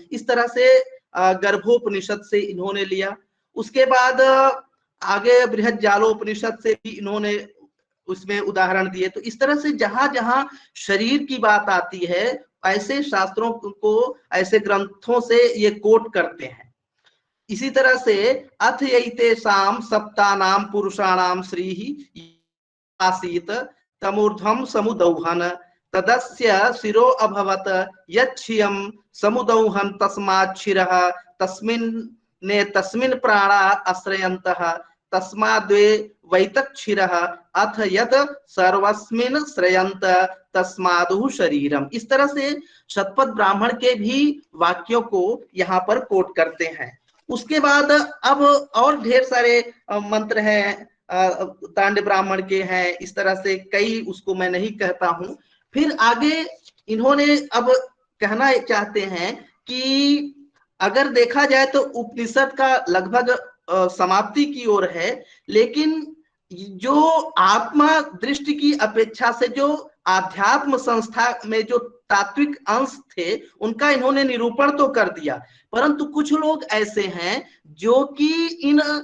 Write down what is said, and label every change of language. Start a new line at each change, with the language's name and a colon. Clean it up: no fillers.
Hindi: इस तरह से गर्भोपनिषद से इन्होंने लिया। उसके बाद आगे बृहज्जालोपनिषद से भी इन्होंने उसमें उदाहरण दिए। तो इस तरह से जहां जहां शरीर की बात आती है, ऐसे शास्त्रों को, ऐसे ग्रंथों से ये कोट करते हैं। इसी तरह से
Sanskrit: अथ यैतेषां सप्तानां पुरुषाणां श्रीः आसीत तमूर्ध्वं समुदौहन तदस्य शिरो अभवत यच्छियं समुदौहन तस्मात् शिरः तस्मिन् तस्मिन् प्राणा आश्रयन्तः तस्माद्वे वैतक्षिरः अथ यद सर्वस्मिन् श्रयन्त तस्मादु शरीरम।
Hindi: इस तरह से शतपथ ब्राह्मण के भी वाक्यों को यहाँ पर कोट करते हैं। उसके बाद अब और ढेर सारे मंत्र हैं, तांड ब्राह्मण के हैं, इस तरह से कई, उसको मैं नहीं कहता हूं। फिर आगे इन्होंने अब कहना चाहते हैं कि अगर देखा जाए तो उपनिषद का लगभग समाप्ति की ओर है, लेकिन जो आत्मा दृष्टि की अपेक्षा से जो आध्यात्म संस्था में जो तात्विक अंश थे उनका इन्होंने निरूपण तो कर दिया, परंतु कुछ लोग ऐसे हैं जो कि इन